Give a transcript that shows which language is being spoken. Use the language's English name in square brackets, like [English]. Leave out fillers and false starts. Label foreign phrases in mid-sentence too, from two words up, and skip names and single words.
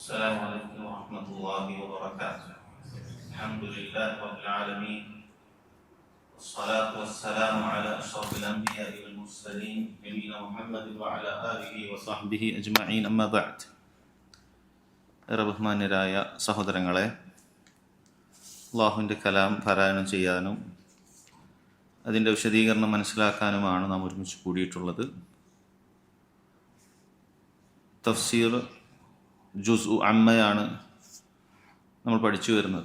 [Arabic] السلام عليكم ورحمة الله وبركاته. الحمد لله رب العالمين، والصلاة والسلام على أشرف الأنبياء والمرسلين نبينا محمد وعلى آله وصحبه أجمعين. أما بعد. [Malayalam] ബഹുമാന്യരായ സഹോദരങ്ങളെ, അല്ലാഹുവിൻ്റെ കലാം പാരായണം ചെയ്യാനും അതിൻ്റെ വിശദീകരണം മനസ്സിലാക്കാനുമാണ് നാം ഒരുമിച്ച് കൂടിയിട്ടുള്ളത്. തഫ്സീർ ജുസ് അമ്മയാണ് നമ്മൾ പഠിച്ചു വരുന്നത്.